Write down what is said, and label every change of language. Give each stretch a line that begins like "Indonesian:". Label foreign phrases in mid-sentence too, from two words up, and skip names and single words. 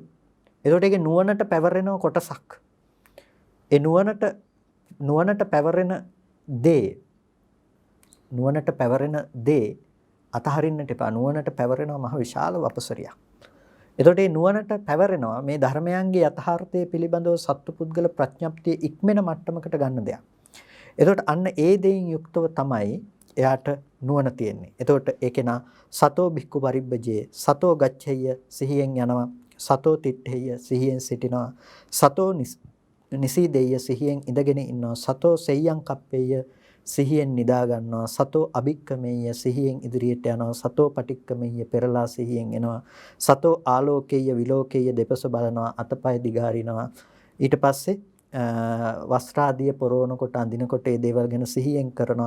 Sinhala: ඒකට ඒකේ නුවණට පැවරෙන කොටසක්. ඒ නුවණට පැවරෙන දේ අතහරින්නට එපා. නුවණට පැවරෙනවා මහ විශාල වපසරියක්. එතකොට මේ නුවණට පැවරෙනවා මේ ධර්මයන්ගේ යථාර්ථය පිළිබඳව සත්පුද්ගල ප්‍රඥප්තිය ඉක්මන මට්ටමකට ගන්න දෙයක්. එතකොට අන්න ඒ දෙයින් යුක්තව තමයි එයාට නුවණ තියෙන්නේ.
Pali: එතකොට ඒකේනා සතෝ බික්කු පරිබ්බජේ සතෝ ගච්ඡෙය්‍ය
Sinhala: සිහියෙන් යනවා.
Pali: සතෝ තිට්ඨෙය්‍ය
Sinhala: සිහියෙන් සිටිනවා.
Pali: සතෝ නිසීදෙය්‍ය
Sinhala: සිහියෙන් ඉඳගෙන ඉන්නවා.
Pali: සතෝ සෙය්‍යං කප්පෙය්‍ය
Sinhala: සිහියෙන් නිදා ගන්නවා.
Pali: සතෝ අභික්කමෙය්‍ය
Sinhala: සිහියෙන් ඉදිරියට යනවා.
Pali: සතෝ පටික්කමෙය්‍ය
Sinhala: පෙරලා සිහියෙන් එනවා.
Pali: සතෝ ආලෝකේය විලෝකේය
Sinhala: දෙපස බලනවා. අතපය දිගාරිනවා. ඊට පස්සේ වස්ත්‍රාදිය පොරවනකොට අඳිනකොට මේ දේවල් ගැන සිහියෙන් කරනවා.